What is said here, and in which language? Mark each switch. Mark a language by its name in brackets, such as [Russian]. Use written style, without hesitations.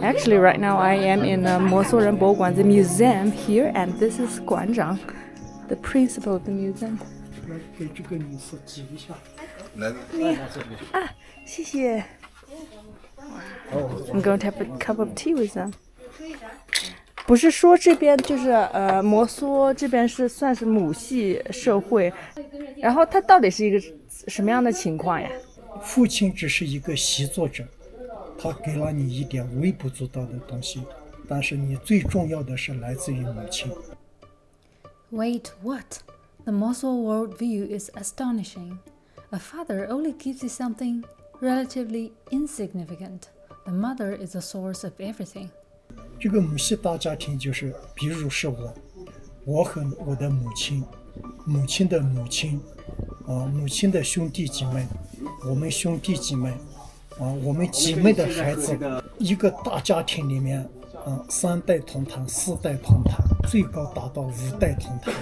[English] Actually, right now I am in Mosuo Culture, the museum here, and this is Guanzhang, the principal of the museum. [Chinese] 给这个女士挤一下。谢谢。 [English] I'm going to have a cup of tea with them. [Chinese] 不是说这边就是摩梭这边是算是母系社会，然后它到底是一个什么样的情况呀？父亲只是一个习作者，他给了你一点微不足道的东西，但是你最重要的是来自于母亲。 [English] Wait, what? The Mosuo worldview is astonishing. A father only gives you something relatively insignificant. The mother is the source of everything. [Chinese] 这个母系大家庭就是，比如是我和我的母亲，母亲的母亲，母亲的兄弟姐妹，我们兄弟姐妹，我们姐妹的孩子，一个大家庭里面，3代同堂，4代同堂，最高达到5代同堂，